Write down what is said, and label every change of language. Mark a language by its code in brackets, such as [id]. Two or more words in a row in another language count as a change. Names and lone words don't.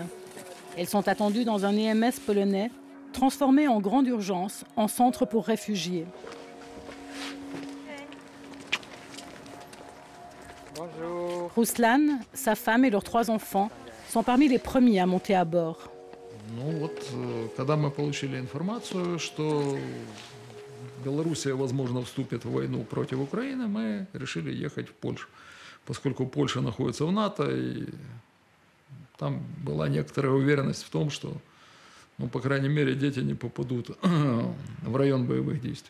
[fr] Elles sont attendues dans un EMS polonais, transformé en grande urgence en centre pour réfugiés. Bonjour. Ruslan, sa femme et leurs 3 enfants sont parmi les premiers à monter à bord. [ru] Ну вот, когда мы получили информацию, что Белоруссия, возможно, вступит в войну против Украины, мы решили ехать в Польшу, поскольку Польша находится в НАТО, и там была некоторая уверенность в том, что, ну, по крайней мере, дети не попадут в район боевых действий.